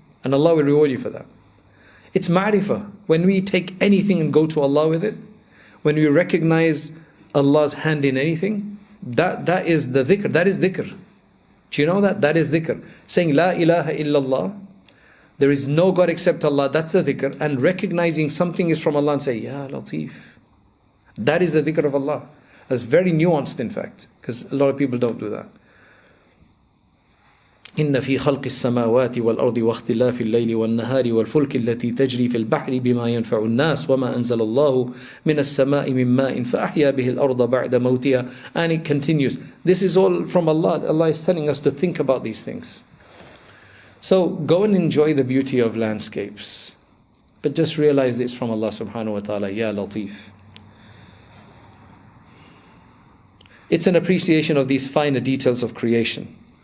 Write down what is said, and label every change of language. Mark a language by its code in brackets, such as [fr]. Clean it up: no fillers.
[en] And Allah will reward you for that. It's ma'rifah. When we take anything and go to Allah with it, when we recognize Allah's hand in anything, that is the dhikr. That is dhikr. Do you know that? That is dhikr. Saying [ar] La ilaha illallah, [en] there is no God except Allah, that's a dhikr. And recognizing something is from Allah and say, [ar] Ya Latif. [en] That is the dhikr of Allah. That's very nuanced, in fact, because a lot of people don't do that. [ar] إن في خلق السماوات والأرض واختلاف الليل والنهار والفلك التي تجري في البحر بما ينفع الناس وما أنزل الله من السماء من ماء فأحيا به الأرض بعد موتها. [en] And it continues. This is all from Allah. Allah is telling us to think about these things. So go and enjoy the beauty of landscapes, but just realize it's from Allah subhanahu wa ta'ala. [ar] Ya Latif. [en] It's an appreciation of these finer details of creation.